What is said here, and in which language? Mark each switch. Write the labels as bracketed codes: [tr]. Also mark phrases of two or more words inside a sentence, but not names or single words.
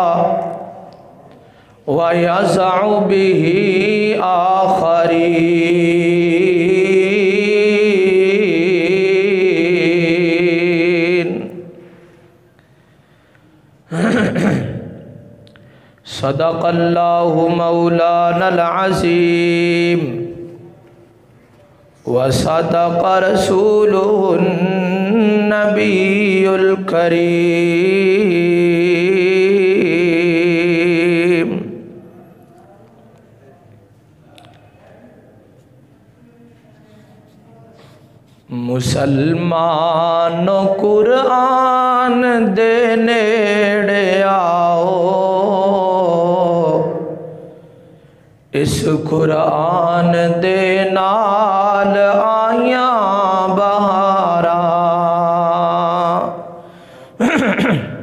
[ar] ويضع به آخرين. صدق الله مولانا العظيم وصدق رسوله النبي الكريم. [pa] مسلمانو قرآن دے نیڑے آؤ، اس قرآن دے نال آئیاں بہاراں.